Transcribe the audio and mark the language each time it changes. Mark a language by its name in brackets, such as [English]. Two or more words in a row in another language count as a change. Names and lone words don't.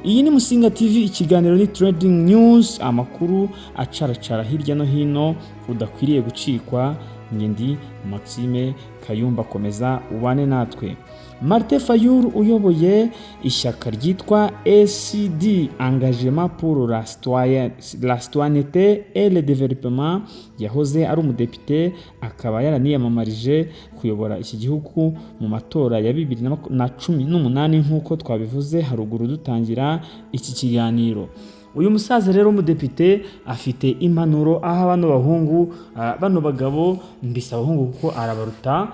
[Kinyarwanda] Iyi ni Musinga TV, ikiganiro ni Trending News, amakuru acaracara hirya no hino udakwiriye gucikwa. Ndi Maxime Kayumba, komeza ubane natwe. Martin Fayulu uyoboye ishyaka ryitwa ECD, [French] Engagement pour la Citoyenneté et le Développement, [Kinyarwanda] yahoze ari umudepite, akaba yaraniyamamarije kuyobora iki gihugu mu matora ya 2018 nk'uko twabivuze haruguru dutangira iki kiganiro. Uyu musaza rero umudepite afite impanuro aha bano bahungu, bano bagabo, mbisa abahungu kuko arabaruta.